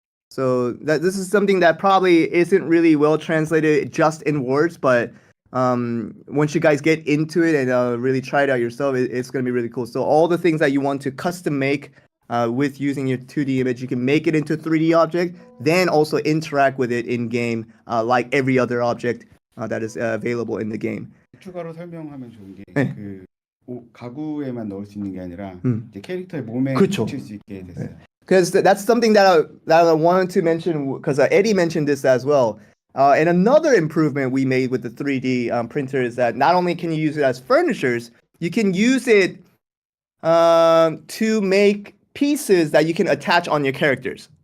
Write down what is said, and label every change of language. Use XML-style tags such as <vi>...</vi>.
<en>So this is something that probably isn't really well translated just in words, but once you guys get into it and really try it out yourself, it's going to be really cool. So all the things that you want to custom make with using your 2D image, you can make it into a 3D object, then also interact with it in game like every other object that is available in the game.</en> <ko>추가로 설명하면 좋은 게 가구에만 넣을 수 있는 게 아니라 이제 캐릭터의 몸에 붙일 수 있게 됐어요.</ko> <en>Because that's something that I wanted to mention, because Eddie mentioned this as well. And another improvement we made with the 3D printer is that not only can you use it as furnitures, you can use it to make pieces that you can attach on your characters.</en>